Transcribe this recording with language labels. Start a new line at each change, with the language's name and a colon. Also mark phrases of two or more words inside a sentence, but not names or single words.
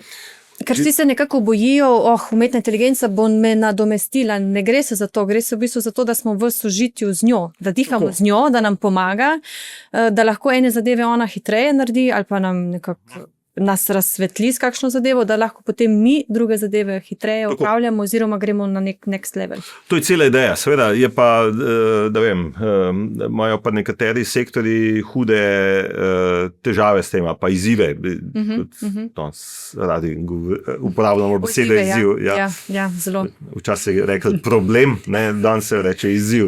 Slovenian: ker vsi se nekako bojijo, umetna inteligenca bo me nadomestila, ne gre se za to, gre se v bistvu za to, da smo v sožitju z njo, da dihamo z njo, da nam pomaga, da lahko ene zadeve ona hitreje naredi ali pa nam nekako nas razsvetli s kakšno zadevo, da lahko potem mi druge zadeve hitreje upravljamo oziroma gremo na nek
English: next level.
Slovenian: To je cela ideja, seveda je pa, da vem, imajo pa nekateri sektori hude težave s tem, pa izzive. Radi uporabljamo besede izziv. Ja, zelo. Včasih je rekel problem, danes se reče izziv.